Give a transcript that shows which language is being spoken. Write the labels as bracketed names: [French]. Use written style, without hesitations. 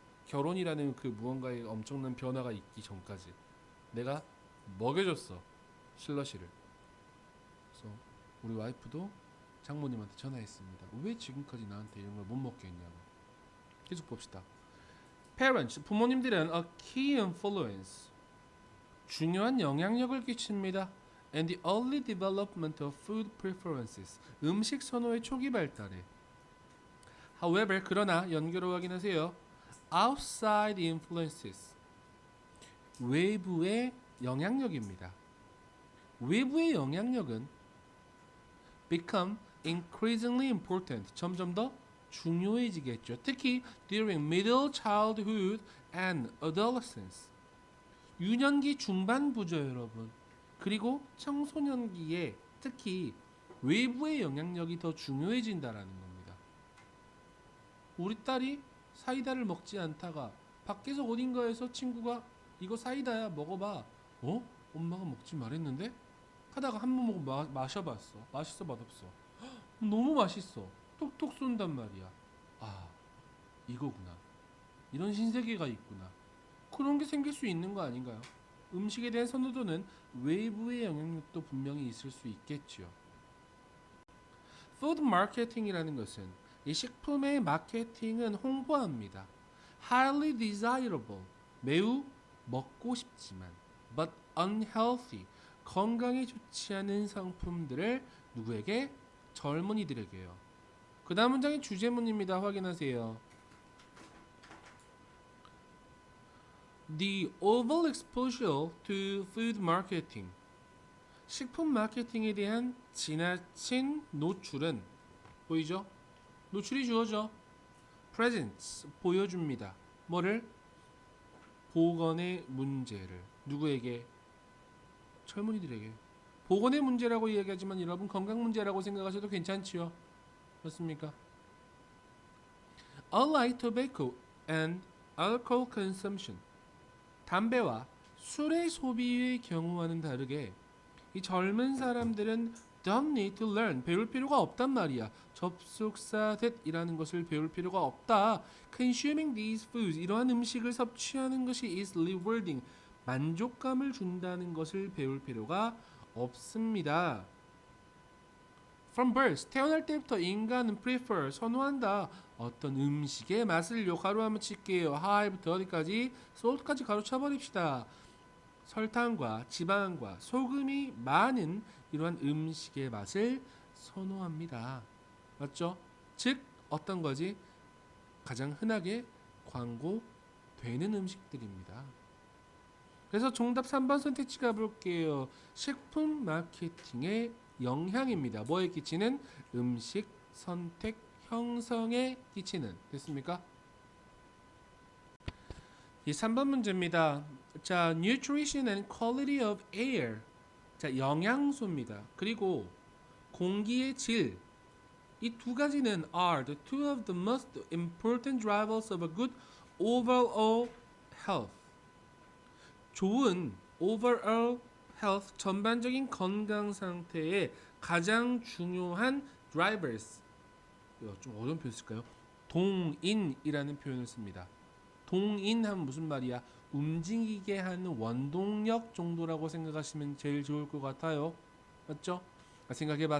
[Korean] 결혼이라는 그 무언가의 엄청난 변화가 있기 전까지 내가 먹여줬어 슬러시를. 그래서 우리 와이프도 장모님한테 전화했습니다. 왜 지금까지 나한테 이런 걸 못 먹게 했냐고. 계속 봅시다. [English] Parents, [Korean] 부모님들은 [English] a key influence, [Korean] 중요한 영향력을 끼칩니다. [English] And the early development of food preferences, [Korean] 음식 선호의 초기 발달에. [English] However, [Korean] 그러나 연결을 확인하세요. [English] Outside influences, [Korean] 외부의 영향력입니다. 외부의 영향력은 [English] become increasingly important, [Korean] 점점 더 중요해지겠죠. 특히 [English] during middle childhood and adolescence, [Korean] 유년기 중반부죠, 여러분. 그리고 청소년기에 특히 외부의 영향력이 더 중요해진다라는 겁니다. 우리 딸이 사이다를 먹지 않다가 밖에서 어딘가에서 친구가 이거 사이다야 먹어봐. 어? 엄마가 먹지 말했는데? 하다가 한 번 먹고 마셔봤어. 맛있어 맛없어? 너무 맛있어. 톡톡 쏜단 말이야. 아, 이거구나. 이런 신세계가 있구나. 그런 게 생길 수 있는 거 아닌가요? 음식에 대한 선호도는 외부의 영향력도 분명히 있을 수 있겠죠. 푸드 마케팅이라는 것은 이 식품의 마케팅은 홍보합니다. [English] highly desirable, [Korean] 매우 먹고 싶지만 [English] but unhealthy, [Korean] 건강에 좋지 않은 상품들을 누구에게? 젊은이들에게요. 그 다음 문장이 주제문입니다. 확인하세요. [English] The overexposure to food marketing. [Korean] 식품 마케팅에 대한 지나친 노출은 보이죠? 노출이 주어져. presents 보여줍니다. 뭐를? 보건의 문제를 누구에게? 젊은이들에게. 보건의 문제라고 이야기하지만 여러분 건강 문제라고 생각하셔도 괜찮지요. 맞습니까? [English] Unlike tobacco and alcohol consumption. [Korean] 담배와 술의 소비의 경우와는 다르게 이 젊은 사람들은 [English] don't need to learn, [Korean] 배울 필요가 없단 말이야. 접속사 that이라는 것을 배울 필요가 없다. [English] Consuming these foods, [Korean] 이러한 음식을 섭취하는 것이 [English] is rewarding, [Korean] 만족감을 준다는 것을 배울 필요가 없습니다. [English] From birth, [Korean] 태어날 때부터 인간은 prefer, 선호한다. 어떤 음식의 맛을요. 가로 한번 칠게요. high부터 어디까지? salt까지 가로 쳐버립시다. 설탕과 지방과 소금이 많은 이러한 음식의 맛을 선호합니다. 맞죠? 즉 어떤 거지? 가장 흔하게 광고되는 음식들입니다. 그래서 정답 3번 선택지 가볼게요. 식품 마케팅의 영향입니다. 뭐에 끼치는? 음식 선택 형성에 끼치는. 됐습니까? 이 3번 문제입니다. [English] 자, nutrition and quality of air. [Korean] 자, 영양소입니다. 그리고 공기의 질. 이 두 가지는 [English] are the two of the most important drivers of a good overall health. [Korean] 좋은 [English] overall health, [Korean] 전반적인 건강 상태의 가장 중요한 drivers. 좀 어려운 표현 쓸까요? 동인이라는 표현을 씁니다. 동인하면 무슨 말이야? 움직이게 하는 원동력 정도라고 생각하시면 제일 좋을 것 같아요. 맞죠? 생각해봐.